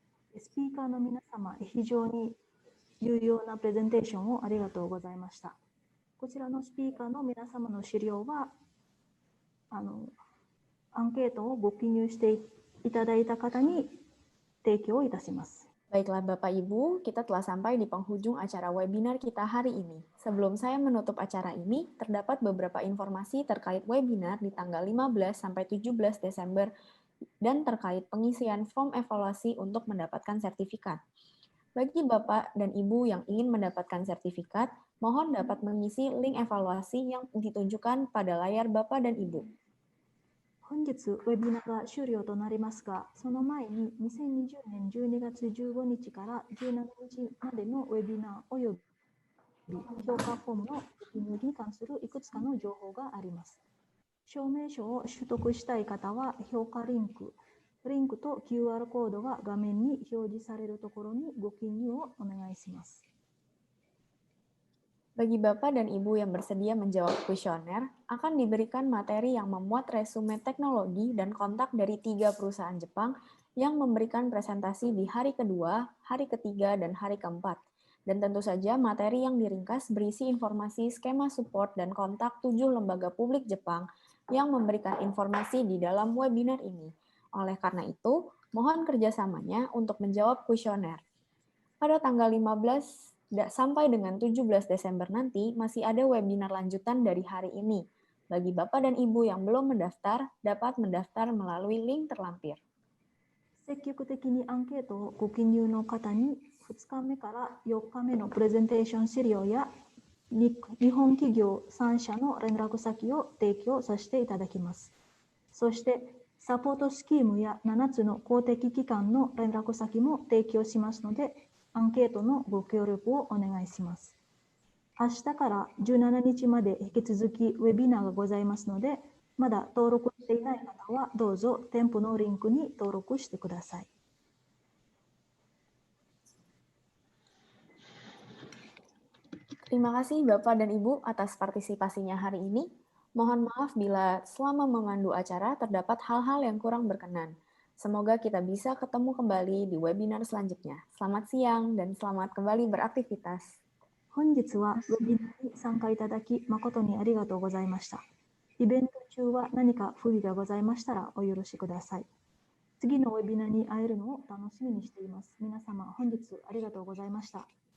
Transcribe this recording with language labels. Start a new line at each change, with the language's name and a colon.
Japanese: スピーカーの皆様、非常に有用なプレゼンテーションをありがとうございました。こちらのスピーカーの皆様の資料は、アンケートをご記入していただいた方に提供いたします。
Indonesian: Baiklah Bapak Ibu, kita telah sampai di penghujung acara webinar kita hari ini. Sebelum saya menutup acara ini, terdapat beberapa informasi terkait webinar di tanggal 15 sampai 17 Desember dan terkait pengisian form evaluasi untuk mendapatkan sertifikat. Bagi Bapak dan Ibu yang ingin mendapatkan sertifikat, mohon dapat mengisi link evaluasi yang ditunjukkan pada layar Bapak dan Ibu.
Japanese: 本日ウェビナーが終了となりますが、その前に2020年12月15日から17日までのウェビナーおよび評価フォームの記入に関するいくつかの情報があります。証明書を取得したい方は評価リンクと QR コードが画面に表示されるところにご記入をお願いします。
Indonesian: Bagi Bapak dan Ibu yang bersedia menjawab kuesioner, akan diberikan materi yang memuat resume teknologi dan kontak dari 3 perusahaan Jepang yang memberikan presentasi di hari kedua, hari ketiga, dan hari keempat. Dan tentu saja materi yang diringkas berisi informasi skema support dan kontak 7 lembaga publik Jepang yang memberikan informasi di dalam webinar ini. Oleh karena itu, mohon kerjasamanya untuk menjawab kuesioner. Pada tanggal 15 sampai dengan 17 Desember nanti, masih ada webinar lanjutan dari hari ini. Bagi Bapak dan Ibu yang belum mendaftar, dapat mendaftar melalui link terlampir.
Japanese: 積極的にアンケートをご記入の方に2日目から4日目のプレゼンテーション資料や日本企業3社の連絡先を提供させていただきます。そしてサポートスキームや7つの公的機関の連絡先も提供しますので、アンケートのご協力をお願いします。明日から17日まで引き続きウェビナーがございますので、まだ登録していない方はどうぞ店舗のリンクに登録してください。
Indonesian: Terima kasih Bapak dan Ibu atas partisipasinya hari ini. Mohon maaf bila selama memandu acara terdapat hal-hal yang kurang berkenan. Semoga kita bisa ketemu kembali di webinar selanjutnya. Selamat siang dan selamat kembali beraktivitas.
Japanese: 本日はウェビナーに参加いただき誠にありがとうございました。イベント中は何か不備がございましたらお許しください。次のウェビナーに会えるのを楽しみにしています。皆様、本日ありがとうございました。